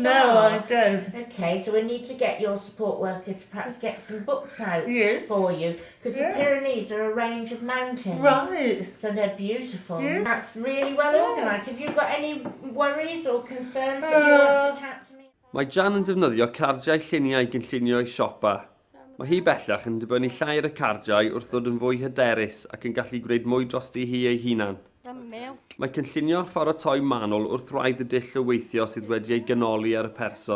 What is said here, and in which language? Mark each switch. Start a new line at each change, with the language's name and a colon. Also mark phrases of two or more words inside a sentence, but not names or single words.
English: No, I don't. Okay, so we need to get your support worker to perhaps get some books out for you, because the Pyrenees are a range of mountains. Right. So they're beautiful. Yes. That's really well organised. Have you got any worries or concerns that you want to chat to me?
Welsh: Mae Jan yn defnyddio cardiau lluniau i gynllunio ei siopa. Mae hi bellach yn dibynnu llai ar y cardiau wrth ddod yn fwy hyderus ac yn gallu gwneud mwy drosti hi ei hunan. Mae cynllunio pharatoi manwl wrth wraidd y dull o weithio sydd wedi ei ganoli ar y person.